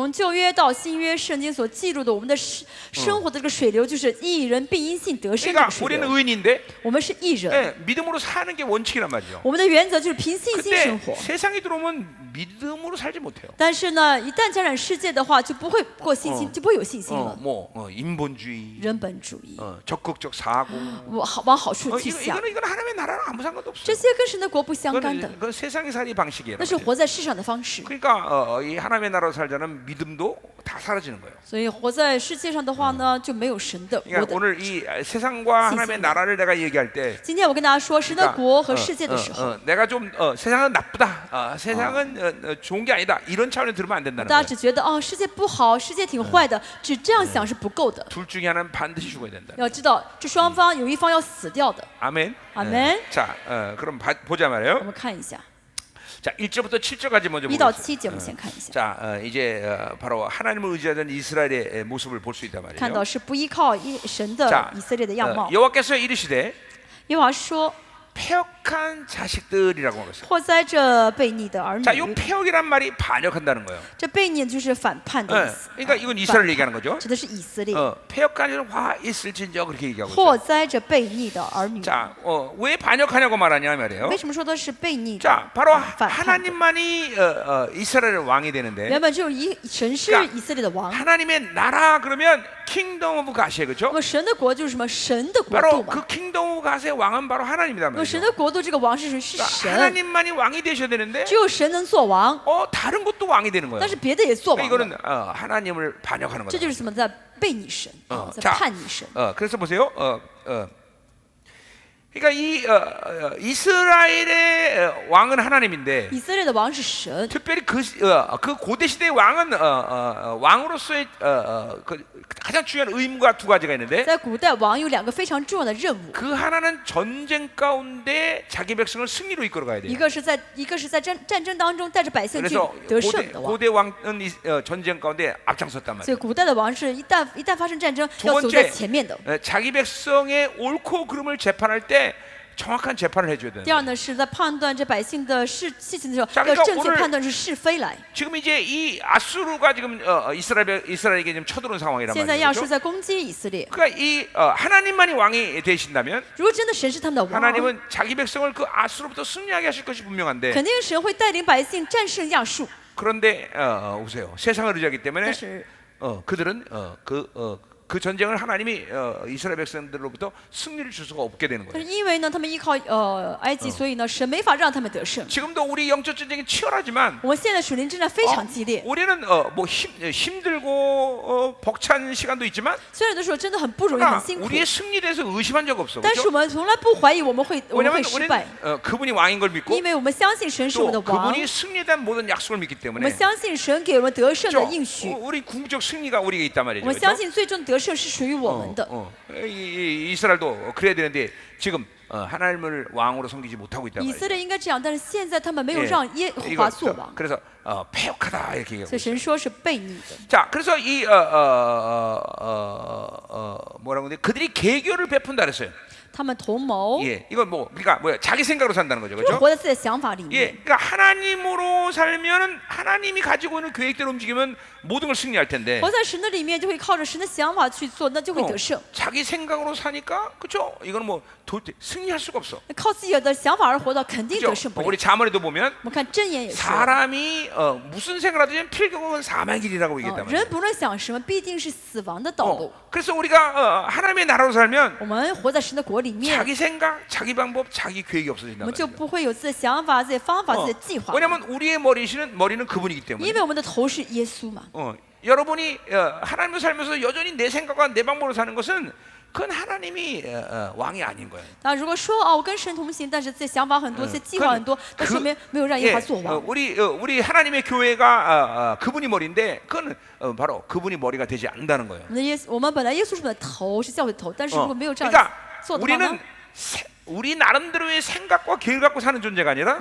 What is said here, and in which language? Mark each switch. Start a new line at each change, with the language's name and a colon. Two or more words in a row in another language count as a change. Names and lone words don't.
Chinese: 从旧约到新约，圣经所记录的我们的生活的这个水流，就是义人必因信得生这
Korean: 그러니까
Chinese: 个水
Korean: 우리는
Chinese: 流。
Korean: 의인인데
Chinese: 我们是义人，
Korean: 예, 믿음으로 사는 게 원칙이란 말이죠.
Chinese: 我们的原则就是凭信心
Korean: 근데
Chinese: 生活。
Korean: 세상이 들어오면 믿음으로 살지 못해요.
Chinese: 但是呢，一旦沾染世界的话，就不会过信心，就不会有信心了。
Korean: 인본주의,
Chinese: 人本主义，
Korean: 적극적 사고,
Chinese: 往好处去想，
Korean: 이거는 하나님의 나라랑 아무 상관도
Chinese: 这
Korean: 없어요.
Chinese: 些跟神的国不相干的，
Korean: 그건 세상의 살이 방식이에요.
Chinese: 那是活在世上的方式。
Korean: 그러니까 이 하나님의 나라로 살자는 믿음도 다 사라지는 거예요.
Chinese: 所以活在世界上的话呢，就没有神的国
Korean: 그러니까
Chinese: 的。
Korean: 오늘 이 세상과 하나님의 나라를 내가 얘기할 때
Chinese: 今天我跟大家说神的国和世界的时候，
Korean: 내가 좀 세상은 나쁘다, 세상은 좋은 게 아니다 이런 차원에 들으면 안 된다는
Chinese: 大家
Korean: 거예요.
Chinese: 只觉得世界不好，世界挺坏的，只这样想是不够的。
Korean: 둘 중에 하나는 반드시 죽어야 된다.
Chinese: 要知道，这双方有一方要死掉的。
Korean: 아멘. 아멘. 자, 그럼 보자 말이에요.
Chinese: 我们看一下
Korean: 자, 1절부터 7절까지 먼저
Chinese: 1到
Korean: 보겠습니다.
Chinese: 7节，我们先看一下，
Korean: 자, 이제 바로 하나님을 의지하던 이스라엘의 모습을 볼 수 있단
Chinese: 看
Korean: 말이에요.
Chinese: 到是不依靠神的
Korean: 자,
Chinese: 以色列的样貌。
Korean: 여호와께서 이르시되
Chinese: 耶和华说
Korean: 폐역한 자식들이라고 하겠어요.
Chinese: 祸灾这悖逆的儿
Korean: 자, 이
Chinese: 女，
Korean: 폐역이란 말이 반역한다는 거예요.
Chinese: 这悖逆就是反叛的意
Korean: 네,
Chinese: 思。
Korean: 그러니까 이건 이스라엘 얘기하는 거죠.
Chinese: 指的是以色列。
Korean: 폐역한 화 있을진저 그렇게 얘기하고
Chinese: 祸
Korean: 있어요.
Chinese: 灾这悖逆的儿女。
Korean: 자, 왜 반역하냐고 말하냐 말이에요.
Chinese: 为什么说的是悖逆的？
Korean: 자, 바로
Chinese: 反叛的。
Korean: 하나님만이 이스라엘의 왕이 되는데
Chinese: 原本只有神是以色列的王，
Korean: 하나님의 나라 그러면
English: kingdom of
Korean: 가시에
Chinese: 那
Korean: 그렇죠?
Chinese: 么神的国就是什么？神的国
Korean: 바로
Chinese: 度嘛。
Korean: 그
English: kingdom of
Korean: 가시의 왕은 바로 하나님이란
Chinese: 那么神
Korean: 말이죠.
Chinese: 的国度这个王是谁？是
Korean: 그러니까
Chinese: 神，
Korean: 하나님만이 왕이 되셔야 되는데
Chinese: 只有神能做王，
Korean: 다른 것도 왕이 되는 거예요.
Chinese: 但是别的也做
Korean: 그러니까
Chinese: 王了。
Korean: 이거는 하나님을 반역하는
Chinese: 这
Korean: 거죠.
Chinese: 就是什么？在悖逆神，在
Korean: 자
Chinese: 叛逆神。
Korean: 그래서 보세요. 그러니까 이 이스라엘의 왕은 하나님인데
Chinese: 以色列的王是神，
Korean: 특별히 그 고대 시대의 왕은 왕으로서의 그 가장 중요한 의무가 두 가지가 있는데
Chinese: 在古代王有2个非常重要的任务，
Korean: 그 하나는 전쟁 가운데 자기 백성을 승리로 이끌어가야
Chinese: 一
Korean: 돼요.
Chinese: 个是在战争当中带着百姓去
Korean: 그래서
Chinese: 得胜的王。
Korean: 고대 왕은 전쟁 가운데 앞장섰단
Chinese: 所以
Korean: 말이에요.
Chinese: 古代的王是一旦发生战争，
Korean: 두
Chinese: 要走在
Korean: 번째
Chinese: 前面的。
Korean: 자기 백성의 옳고 그름을 재판할 때 정확한 재판을 해줘야 돼요.
Chinese: 第二呢，是在判断这百姓的事情的时候，
Korean: 자
Chinese: 要
Korean: 그러니까
Chinese: 正确
Korean: 오늘
Chinese: 判断出是非来。
Korean: 지금 이제 이 아수르가 지금 이스라엘에게 지금 쳐들어온 상황이란
Chinese: 现在亚述
Korean: 말이죠.
Chinese: 在攻击以色列，
Korean: 그러니까 이 하나님만이 왕이 되신다면
Chinese: 如果真的神是他们的王，
Korean: 하나님은 자기 백성을 그 아수르부터 승리하게 하실 것이 분명한데
Chinese: 肯定神会带领百姓战胜亚述。
Korean: 그런데 보세요. 세상을 의지하기 때문에
Chinese: 但是
Korean: 그들은 그 전쟁을 하나님이 이스라엘 백성들로부터 승리를 줄 수가 없게 되는
Chinese: 但
Korean: 거예요.
Chinese: 是因为呢，他们依靠埃及，所以呢，神没法让他们得胜。
Korean: 지금도 우리 영적 전쟁이 치열하지만
Chinese: 我们现在属灵征战非常激烈，
Korean: 우리는 뭐 힘들고 벅찬 시간도 있지만
Chinese: 虽然有的时候真的很不容易、很
Korean: 그러나
Chinese: 辛苦，
Korean: 우리의 승리에 대해서 의심한 적 없어.
Chinese: 但是
Korean: 그렇죠?
Chinese: 我们从来不怀疑我们会
Korean: 왜냐하면
Chinese: 失
Korean: 우리는
Chinese: 败，
Korean: 그분이 왕인 걸 믿고
Chinese: 因为我们相信神是我们
Korean: 또
Chinese: 的王，
Korean: 그분이 승리에 대한 모든 약속을 믿기
Chinese: 我
Korean: 때문에
Chinese: 们相信神给我们得胜的
Korean: 그렇죠?
Chinese: 应许，
Korean: 우리 궁극적 승리가 우리에게 있단
Chinese: 我
Korean: 말이죠.
Chinese: 们相
Korean: 그렇죠?
Chinese: 信最终的得胜是属于我们的。
Korean: 이스라엘도 그래야 되는데 지금 하나님을 왕으로 섬기지 못하고 있단
Chinese: 以
Korean: 말이죠.
Chinese: 色列应该这样，但是现在他们没有
Korean: 예.
Chinese: 让耶和华做王，
Korean: 그래서 패역하다 이렇게 얘기하고
Chinese: 所以神说是悖逆的。
Korean: 자, 그래서 이 뭐라고 그러는데 그들이 계교를 베푼다 그랬어요.
Chinese: 他们同谋，
Korean: 예, 이건 뭐 그러니까 뭐야 자기 생각으로 산다는 거죠,
Chinese: 就是
Korean: 그렇죠?
Chinese: 活在自己的想法里
Korean: 예,
Chinese: 面。
Korean: 그러니까 하나님으로 살면은 하나님이 가지고 있는 계획대로 움직이면 모든 걸 승리할 텐데
Chinese: 活在神的里面，就会靠着神的想法去做，那就会得胜。
Korean: 자기 생각으로 사니까 그렇죠? 이거는 뭐 도대체 승리할 수가 없어.
Chinese: 靠自己的想法而活到，肯定得
Korean: 그렇죠?
Chinese: 胜不了
Korean: 우리 。 자문에도 보면
Chinese: 我们看箴言也是，
Korean: 사람이 무슨 생각을 하든 필경은 사망의 길이라고 얘기했단 말이에요.
Chinese: 人不论想什么，必定是死亡的道路。
Korean: 그래서 우리가 하나님의 나라로 살면
Chinese: 我们活在神的国里面，
Korean: 자기 생각, 자기 방법, 자기 계획이
Chinese: 我
Korean: 없어진단
Chinese: 们就
Korean: 말이에요.
Chinese: 不会有自己的想法、自己的方法、自己的计划。
Korean: 왜냐하면 우리의 머리는 그분이기
Chinese: 因
Korean: 때문에.
Chinese: 为我们的头是耶稣嘛。
Korean: 여러분이 하나님을 살면서 여전히 내 생각과 내 방법으로 사는 것은 그건 하나님이 왕이 아닌 거예요.
Chinese: 那如果说我跟神同行，但是自己想法很多，自己计划很多，那说明没有让耶和华做王。
Korean: 우리 하나님의 교회가 그분이 머리인데 그건 바로 그분이 머리가 되지 않는다는 거예요.
Chinese: 我们本来耶稣是我们的头，是教会的头，但是如果没有这样
Korean: 그러니까
Chinese: 做的话呢
Korean: 우리는 우리 나름대로의 생각과 계획을 갖고 사는 존재가 아니라